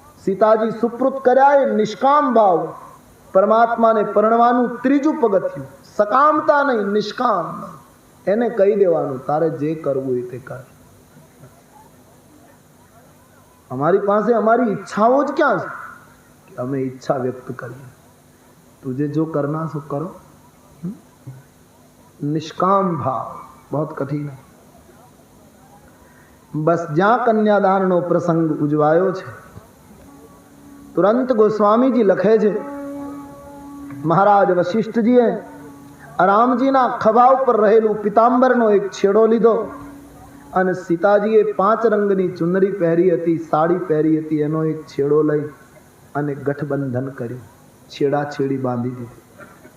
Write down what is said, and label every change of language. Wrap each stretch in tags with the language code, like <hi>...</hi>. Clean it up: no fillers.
<gu>સીતાજી સુપ્રત કર્યા એ નિષ્કામ ભાવ, પરમાત્માને પરણવાનું ત્રીજું પગથિયું, સકામતા નહીં નિષ્કામ। એને કહી દેવાનું તારે જે કરવું એ તે કર, અમારી પાસે અમારી ઈચ્છાઓ જ ક્યાં છે કે અમે ઈચ્છા વ્યક્ત કરીએ,</gu> <hi>तुझे जो करना सो करो। निष्काम भाव बहुत कठिन है।</hi> <gu>बस ज्યાં કન્યાદાનનો પ્રસંગ ઉજવાયો છે તુરંત ગોસ્વામીજી લખે છે, મહારાજ વશિષ્ઠજીએ રામજીના ખભા ઉપર રહેલું પિતાંબરનો એક છેડો લીધો અને સીતાજીએ 5 રંગની ચુનરી પહેરી હતી, સાડી પહેરી હતી, એનો એક છેડો લઈ અને ગઠબંધન કર્યું, છેડાછેડી બાંધી દીધી.</gu>